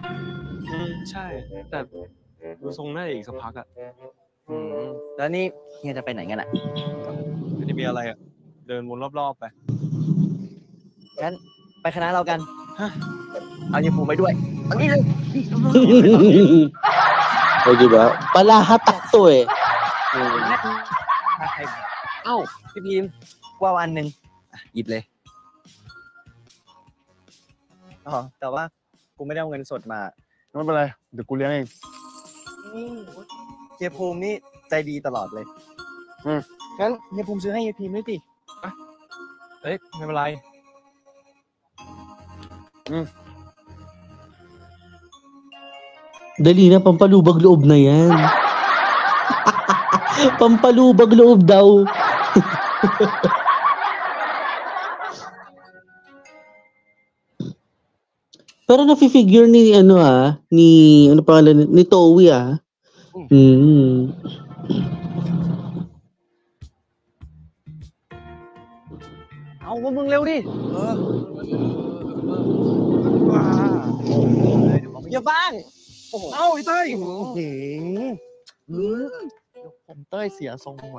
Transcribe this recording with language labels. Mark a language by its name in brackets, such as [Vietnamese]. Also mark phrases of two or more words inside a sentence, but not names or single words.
[Thai] ใช่ แต่ดูทรงน่าจะอีกสักพักอะ แล้วนี่เฮียจะไปไหนกันอะ ไม่ได้มีอะไรอะเดินวนรอบๆไป งั้นไปคณะเรากันเอาเฮียภูมิไปด้วยเอานี่เลย [Filipino] O, diba? Palahatak to eh. [Thai] เอ้าพี่พิมพ์ว่าวันหนึ่งหยิบเลยอ๋อแต่ว่ากูไม่ได้เอาเงินสดมา ไม่เป็นไร เดี๋ยวกูเลี้ยงเอง เฮียภูมินี่ใจดีตลอดเลยงั้นเฮียภูมิซื้อให้เฮียพีมด้วยดิ เอ้ยไม่เป็นไร [Filipino] Dali na, pampalubag loob na yan. Pampalubag loob daw. Pero nafi-figure ni ano pangalan ni Towie [Thai] เอาพวกมึงเร็วดิอย่าบ้างเอ้าไอ้เต้ยผมเต้ยเสียทรงหมด